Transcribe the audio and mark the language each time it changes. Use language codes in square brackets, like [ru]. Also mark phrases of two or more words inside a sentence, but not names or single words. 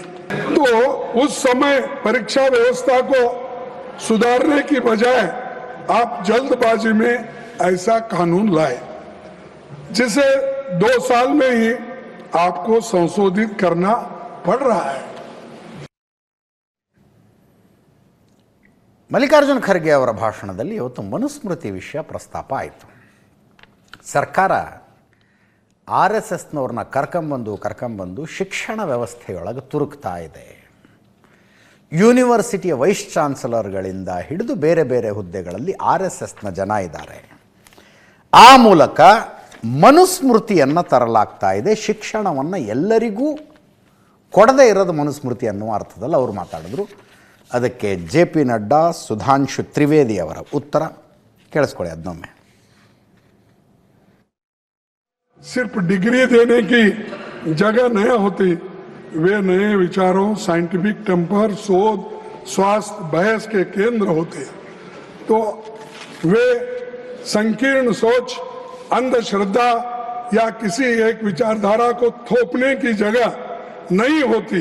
[hi] तो उस समय परीक्षा व्यवस्था को सुधारने की बजाय आप जल्दबाजी में ऐसा कानून लाए, जिसे 2 साल में ही आपको संशोधित करना पड़ रहा है। [kn] ಮಲ್ಲಿಕಾರ್ಜುನ್ ಖರ್ಗೆ ಅವರ ಭಾಷಣದಲ್ಲಿ ಇವತ್ತು ಮನುಸ್ಮೃತಿ ವಿಷಯ ಪ್ರಸ್ತಾಪ ಆಯಿತು. ಸರ್ಕಾರ RSSನವ್ರನ್ನ ಕರ್ಕೊಂಬಂದು ಶಿಕ್ಷಣ ವ್ಯವಸ್ಥೆಯೊಳಗೆ ತುರುಕ್ತಾ ಇದೆ. [en] university vice chancellors [kn] ಹಿಡಿದು ಬೇರೆ ಬೇರೆ ಹುದ್ದೆಗಳಲ್ಲಿ RSSನ ಜನ ಇದ್ದಾರೆ. ಆ ಮೂಲಕ ಮನುಸ್ಮೃತಿಯನ್ನು ತರಲಾಗ್ತಾ ಇದೆ. ಶಿಕ್ಷಣವನ್ನು ಎಲ್ಲರಿಗೂ ಕೊಡದೇ ಇರೋದು ಮನುಸ್ಮೃತಿ ಅನ್ನುವ ಅರ್ಥದಲ್ಲಿ ಅವರು ಮಾತಾಡಿದ್ರು. ಅದಕ್ಕೆ JP ನಡ್ಡಾ, ಸುಧಾಂಶು ತ್ರಿವೇದಿ ಅವರ ಉತ್ತರ ಕೇಳಿಸ್ಕೊಳ್ಳಿ ಅದನ್ನೊಮ್ಮೆ. [hi] सिर्फ डिग्री देने की जगह नहीं होती, वे नए विचारों, [en] scientific temper, [hi] शोध, स्वास्थ्य, बहस के केंद्र होते। तो वे संकीर्ण सोच, अंधश्रद्धा या किसी एक विचारधारा को थोपने की जगह नहीं होती।